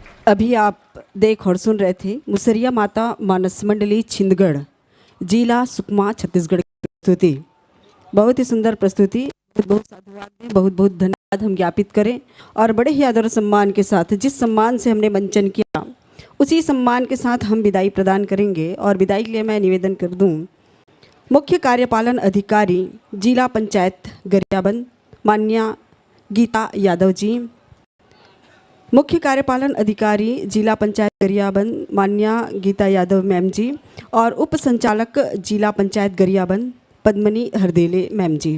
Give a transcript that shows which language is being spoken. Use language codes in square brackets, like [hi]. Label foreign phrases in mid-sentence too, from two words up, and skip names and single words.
[hi] अभी आप देख और सुन रहे थे मुसरिया माता मानस मंडली छिंदगढ़, जिला सुकमा, छत्तीसगढ़ की प्रस्तुति। बहुत ही सुंदर प्रस्तुति। बहुत साधुवाद दें, बहुत बहुत धन्यवाद हम ज्ञापित करें और बड़े ही आदर और सम्मान के साथ, जिस सम्मान से हमने मंचन किया उसी सम्मान के साथ हम विदाई प्रदान करेंगे। और विदाई के लिए मैं निवेदन कर दूं, मुख्य कार्यपालन अधिकारी जिला पंचायत गरियाबंद मान्या गीता यादव जी, मुख्य कार्यपालन अधिकारी जिला पंचायत गरियाबंद मान्या गीता यादव मैम जी, और उप संचालक जिला पंचायत गरियाबंद पद्मनी हरदेले मैम जी।